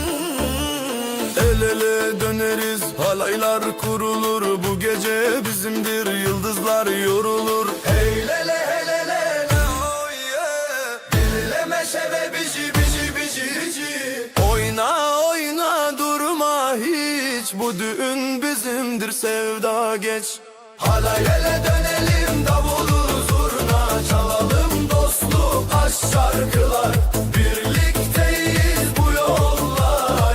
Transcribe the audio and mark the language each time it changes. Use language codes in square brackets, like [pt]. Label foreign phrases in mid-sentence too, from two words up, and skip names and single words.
[tr] El ele döneriz, halaylar kurulur, bu gece bizimdir, yıldızlar yorulur. Hey lele hey lele le [en] oh yeah, [tr] dinleme şeve bizi bizi bizi bizi. Oyna oyna durma hiç, bu düğün bizimdir, sevda geç. Halay ele dönelim, davulu zurna çalalım, dostluk aşk şarkılar, birlikteyiz bu yollar.